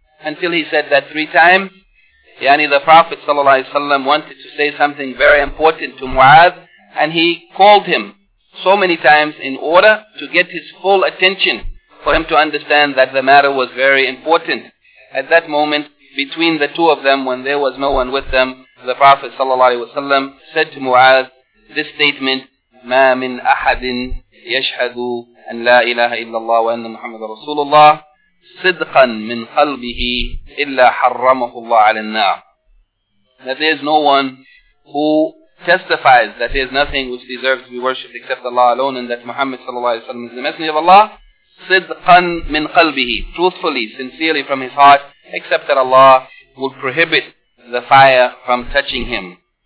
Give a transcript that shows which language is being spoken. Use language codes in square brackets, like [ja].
[en] Until he said that three times, yani the Prophet sallallahu alaihi wasallam wanted to say something very important to Mu'adh, and he called him so many times in order to get his full attention, for him to understand that the matter was very important. At that moment, between the two of them when there was no one with them, the Prophet ﷺ said to Mu'adh this statement, [ar] مَا مِنْ أَحَدٍ يَشْهَدُ أَنْ لَا إِلَهَ إِلَّا اللَّهُ وَأَنَّ مُحَمَّدَ رَسُولُ اللَّهِ صِدْقًا مِنْ قَلْبِهِ إِلَّا حَرَّمَهُ اللَّهُ عَلَى النَّارِ. [en] That there is no one who testifies that there is nothing which deserves to be worshipped except Allah alone, and that Muhammad ﷺ is the Messenger of Allah, [ar] صِدْقًا مِنْ قَلْبِهِ, [en] truthfully, sincerely from his heart, except that Allah would prohibit the fire from touching him.